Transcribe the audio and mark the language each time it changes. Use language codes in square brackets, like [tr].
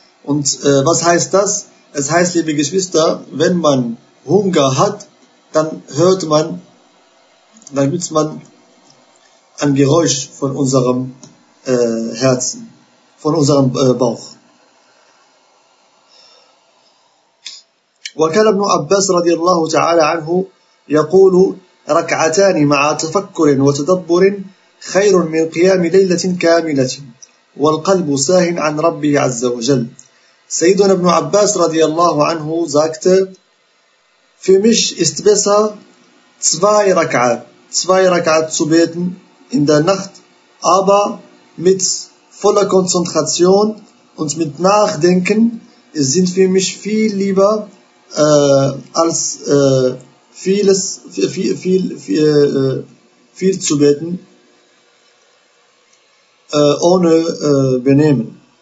[de] Und was heißt das? Es heißt, liebe Geschwister, wenn man Hunger hat, dann hört man, damit man ein Geräusch von unserem Herzen, von unserem Bauch. [ar] وكان ابن عباس رضي الله تعالى عنه يقول ركعتان مع تفكر وتدبر خير من قيام ليلة كاملة والقلب ساه عن ربه عز وجل. سيدنا ابن عباس رضي الله عنه [de] sagte, für mich ist besser zwei Rak'at zu beten in der Nacht, aber mit voller Konzentration und mit Nachdenken sind für mich viel lieber als viel zu beten ohne Benehmen.